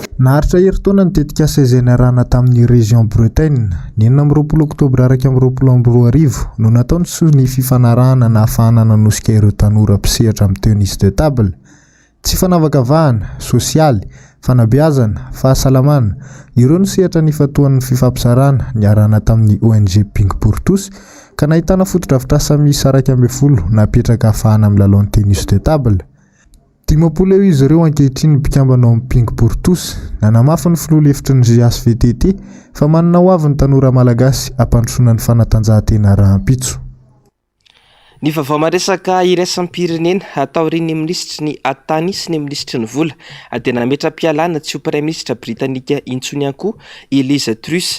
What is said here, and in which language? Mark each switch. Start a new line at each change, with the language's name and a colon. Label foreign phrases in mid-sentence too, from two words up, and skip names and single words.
Malagasy: Naharitra herintaona ny tetikasa izay niarahana tamin'ny région Bretagne ny 20 Oktobra 2022 no nataony ny fifanarahana na ahafahana nanosika ireo tanora mpisehatra amin'ny
French: tennis de table.
Malagasy: Tsy fanavakavahana, sosialy, fanabeazana, fahasalamana, ireo no sehatra ny fatoan'ny fifampizarana niarahana tamin'ny ONG Ping pour tous ka nahitana foto-drafitrasa miisa 12 napetraka ahafahana amin'ny lalao
French: tennis de table.
Malagasy: 10 eo izy ireo ankehitriny mpikambana ao amin'ny Ping pour tous nanamafy ny filoha-lefitry ny GSVTT fa manana ho avy ny tanora malagasy hampandrosoana ny fanatanjahantena rahampitso. Ny vaovao maresaka iraisam-pirenena ataorian'ny minisitry ny atany sy ny minisitry ny vola dia nametra-pialana tsy ho praiminisitra britanika intsony ihany koa Liz Truss.